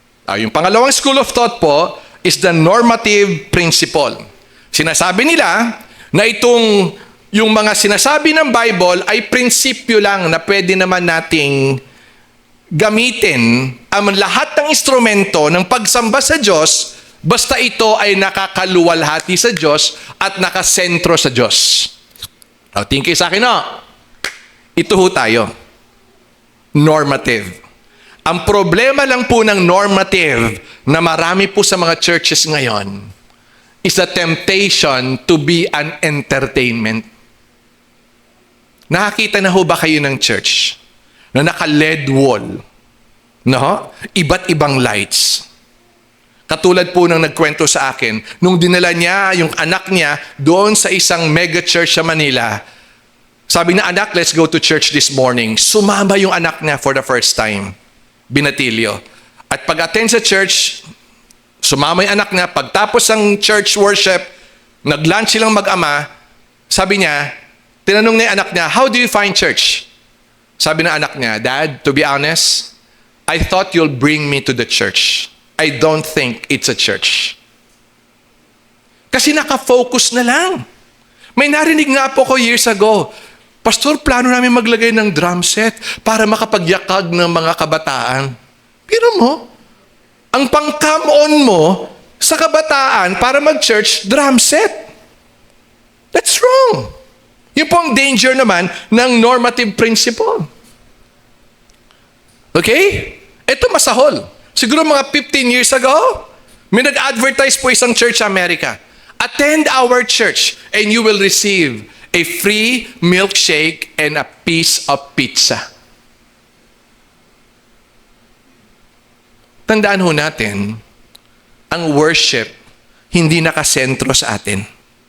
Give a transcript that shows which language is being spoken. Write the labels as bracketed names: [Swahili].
[Filipino] Yung pangalawang school of thought po [English] is the normative principle. [Filipino] Sinasabi nila na yung mga sinasabi ng Bible ay prinsipyo lang na pwede naman nating gamitin ang lahat ng instrumento ng pagsamba sa Diyos basta ito ay nakakaluwalhati sa Diyos at nakasentro sa Diyos. Tingin kayo sa akin, no? Ito ho tayo. Normative. Ang problema lang po ng normative na marami po sa mga churches ngayon [English] is the temptation to be an entertainment. [Filipino] Nakakita na ho ba kayo ng church na naka-LED wall? No? Iba't ibang lights. Katulad po ng nagkwento sa akin, nung dinala niya yung anak niya doon sa isang mega church sa Manila, sabi na, anak, [English] let's go to church this morning. [Filipino] Sumama yung anak niya for the first time. Binatilyo. At pag-attend sa church, sumama yung anak niya. Pagtapos ng church worship, nag-lunch silang mag-ama, sabi niya, tinanong niya yung anak niya, [English] how do you find church? [Filipino] Sabi ng anak niya, [English] Dad, to be honest, I thought you'll bring me to the church. I don't think it's a church. [Filipino] Kasi naka-focus na lang. May narinig nga po ko years ago, Pastor, plano namin maglagay ng drum set para makapagyakag ng mga kabataan. Pero mo, ang pang-come on mo sa kabataan para mag-church, drum set. [English] That's wrong. [Filipino] Yun po ang danger naman ng normative principle. Okay? Ito masahol. Siguro mga 15 years ago, may nag-advertise po isang church sa Amerika. [English] Attend our church and you will receive a free milkshake and a piece of pizza. [Filipino] Tandaan ho natin, ang worship hindi nakasentro sa atin.